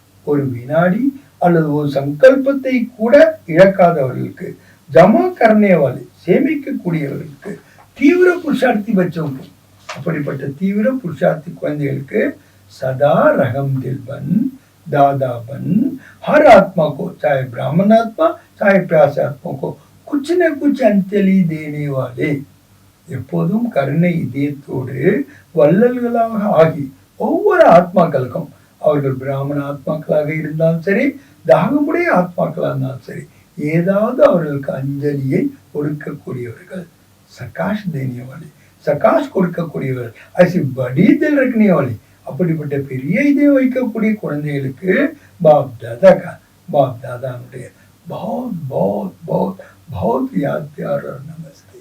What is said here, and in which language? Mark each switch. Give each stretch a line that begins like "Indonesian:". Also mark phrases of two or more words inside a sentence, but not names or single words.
Tamil: ஒரு வினாடி அல்லது ஒரு சங்கல்பத்தை கூட இழக்காதவர்களுக்கு,
Hindi: जमा करनेवाली
Tamil: சேமிக்கக்கூடியவர்களுக்கு, தீவிர புருஷார்த்தி வச்சவங்க, அப்படிப்பட்ட தீவிர புருஷார்த்தி குழந்தைகளுக்கு
Hindi: सदा रहम दिल बन, दादा बन, हर आत्मा को, चाहे ब्राह्मण आत्मा चाहे प्यास आत्मा को कुछ न कुछ अंजलि देने वाले,
Tamil: எப்போதும் கருணை இதயத்தோடு வள்ளல்களாக ஆகி ஒவ்வொரு ஆத்மாக்களுக்கும், அவர்கள் பிராமண ஆத்மாக்களாக இருந்தாலும் சரி, தாகமுடைய ஆத்மாக்களாக இருந்தாலும் சரி, ஏதாவது அவர்களுக்கு அஞ்சலியை கொடுக்கக்கூடியவர்கள்,
Hindi: सकाश देनेवाली,
Tamil: சகாஷ் கொடுக்கக்கூடியவர்கள்,
Hindi: ऐसी बड़ी दिल रखनेवाली,
Tamil: அப்படிப்பட்ட பெரிய இதை வைக்கக்கூடிய குழந்தைகளுக்கு பாப் தாதானுடைய
Hindi: बहुत बहुत बहुत बहुत याद प्यार
Tamil: और நமஸ்தே.